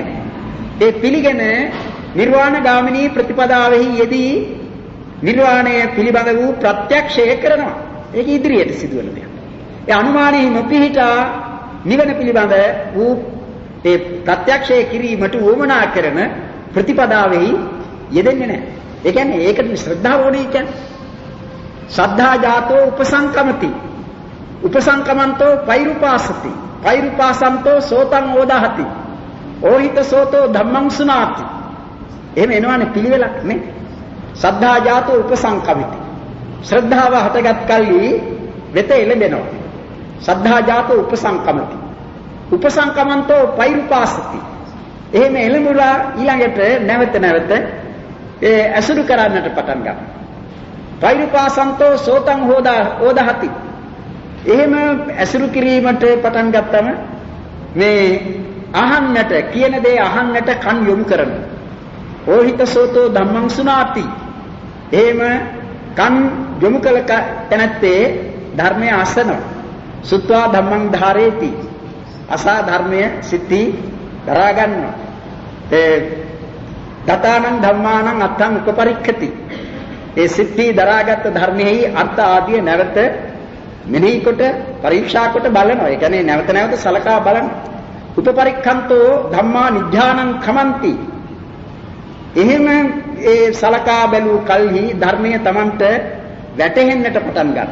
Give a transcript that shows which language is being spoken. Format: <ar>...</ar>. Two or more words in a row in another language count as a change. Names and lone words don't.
<si>ඒ පිළිගෙන නිර්වාණ ගාමිනී ප්‍රතිපදාවෙහි යෙදී නිර්වාණය පිළිබඳ වූ ප්‍රත්‍යක්ෂය කරනවා. ඒක ඉදිරියට සිදුවන දෙයක්. ඒ අනුමානයේ නොපිහිටා නිවන පිළිබඳ වූ ඒ ප්‍රත්‍යක්ෂය කිරීමට උවමනා කරන ප්‍රතිපදාවෙහි යෙදෙන්නේ නැහැ. ඒ කියන්නේ ඒකට ශ්‍රද්ධාව ඕනේ කියන්නේ.</si> <pi>සද්ධා ජාතෝ උපසංකමති. උපසංකමන්තෝ පෛරුපාසති. පෛරුපාසන්තෝ සෝතං ඕදාහති. ඕහිත සෝතෝ ධම්මං සුනාති.</pi> <si>එහෙම එනවනේ පිළිවෙලක් නේ.</si> <pi>සද්ධා ජාතෝ උපසංකමිති.</pi> <si>ශ්‍රද්ධාව හටගත් කල්හි වෙත එළඹෙනවා.</si> <pi>සද්ධා ජාතෝ උපසංකමති. උපසංකමන්තෝ පෛරුපාසති.</pi> <si>එහෙම එළඹුලා ඊළඟට නැවත ඒ අසුරු කරන්නට පටන් ගන්නවා.</si> <pi>පෛරුපාසන්තෝ සෝතං ඕදාහති.</pi> <si>එහෙම අසුරු කිරීමට පටන් ගත්තම මේ අහන්නට කියන දේ අහන්නට කන් යොමු කරනවා.</si> <pi>ඕහිත සෝතෝ ධම්මං සුනාති.</pi> <si>එහෙම කන් යොමු කළ තැනැත්තේ ධර්මය අසනවා.</si> <pi>සුත්වා ධම්මං ධාරේති.</pi> <si>අසා ධර්මය සිටි දරා ගන්නවා.</si> <pi>ඒ දතානං ධම්මානං අත්තං උපපරික්ඛති.</pi> <si>ඒ සිටි දරාගත් ධර්මෙහි අර්ථ ආදිය නැවත මෙනෙහි කොට පරීක්ෂා කොට බලනවා. ඒ කියන්නේ නැවත නැවත සලකා බලන.</si> <pi>උපපරික්ඛන්තෝ ධම්මා නිධානං khමන්ති.</pi> <si>එහෙම ඒ සලකා බැලූ කල්හි ධර්මයේ Tamanට වැටහෙන්නට පටන් ගන්නවා.</si>